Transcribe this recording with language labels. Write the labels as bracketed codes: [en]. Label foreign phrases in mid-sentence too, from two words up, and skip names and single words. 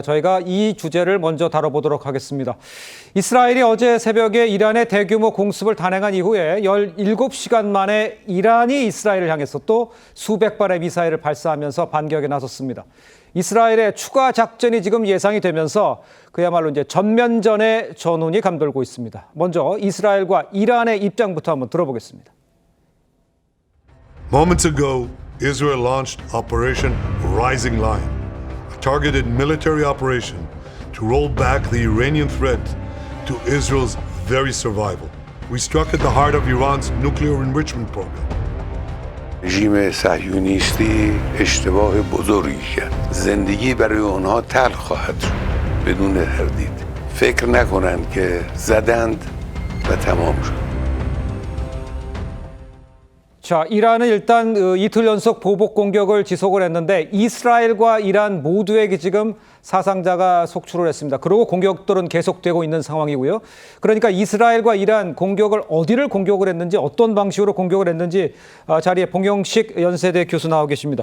[ko] 저희가 이 주제를 먼저 다뤄보도록 하겠습니다. 이스라엘이 어제 새벽에 이란의 대규모 공습을 단행한 이후에 17시간 만에 이란이 이스라엘을 향해서 또 수백 발의 미사일을 발사하면서 반격에 나섰습니다. 이스라엘의 추가 작전이 지금 예상이 되면서 그야말로 이제 전면전의 전운이 감돌고 있습니다. 먼저 이스라엘과 이란의 입장부터 한번 들어보겠습니다. [en] Moments ago, Israel launched Operation Rising Lion, a targeted military operation to roll back the Iranian threat to Israel's very survival. We struck at the heart of Iran's nuclear enrichment program. [fa] رژیم صهیونیستی اشتباه بزرگی کرد. زندگی برای اونها تلخ خواهد شد بدون تردید. فکر نکنند که زدند و تمام شد. [ko] 자, 이란은 일단 이틀 연속 보복 공격을 지속을 했는데 이스라엘과 이란 모두에게 지금 사상자가 속출을 했습니다. 그리고 공격들은 계속되고 있는 상황이고요. 그러니까 이스라엘과 이란 공격을 어디를 공격을 했는지 어떤 방식으로 공격을 했는지 자리에 봉영식 연세대 교수 나와 계십니다.